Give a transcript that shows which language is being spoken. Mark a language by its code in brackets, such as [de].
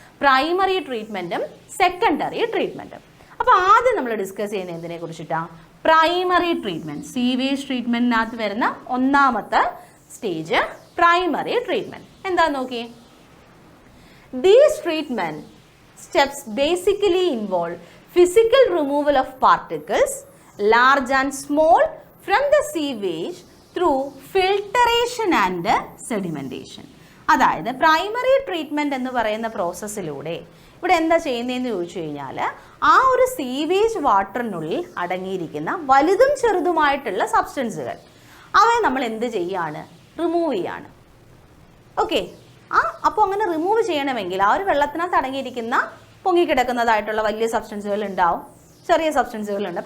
[ml] Primary ട്രീറ്റ്മെൻറ്റും secondary ട്രീറ്റ്മെൻറ്റും. അപ്പോൾ ആദ്യം നമ്മൾ ഡിസ്കസ് ചെയ്യുന്നത് എന്തിനെ കുറിച്ചിട്ടാണ്? Primary treatment. സീവേജ് ട്രീറ്റ്മെൻറ്റിനകത്ത് വരുന്ന ഒന്നാമത്തെ സ്റ്റേജ് പ്രൈമറി ട്രീറ്റ്മെൻറ്റ്. എന്താ നോക്കിയേ? [en] These treatment steps basically involve physical removal of particles, large and small, from the sewage through filtration and sedimentation. [ml] അതായത് പ്രൈമറി ട്രീറ്റ്മെൻറ്റ് എന്ന് പറയുന്ന പ്രോസസ്സിലൂടെ ഇവിടെ എന്താ ചെയ്യുന്നതെന്ന് ചോദിച്ചു കഴിഞ്ഞാൽ ആ ഒരു സീവേജ് വാട്ടറിനുള്ളിൽ അടങ്ങിയിരിക്കുന്ന വലുതും ചെറുതുമായിട്ടുള്ള സബ്സ്റ്റൻസുകൾ അവയെ നമ്മൾ എന്ത് ചെയ്യാണ്? റിമൂവ് ചെയ്യാണ്. ഓക്കെ, അപ്പോൾ അങ്ങനെ റിമൂവ് ചെയ്യണമെങ്കിൽ ആ ഒരു വെള്ളത്തിനകത്ത് അടങ്ങിയിരിക്കുന്ന പൊങ്ങിക്കിടക്കുന്നതായിട്ടുള്ള വലിയ സബ്സ്റ്റൻസുകൾ ഉണ്ടാവും, ചെറിയ സബ്സ്റ്റൻസുകളുണ്ട്.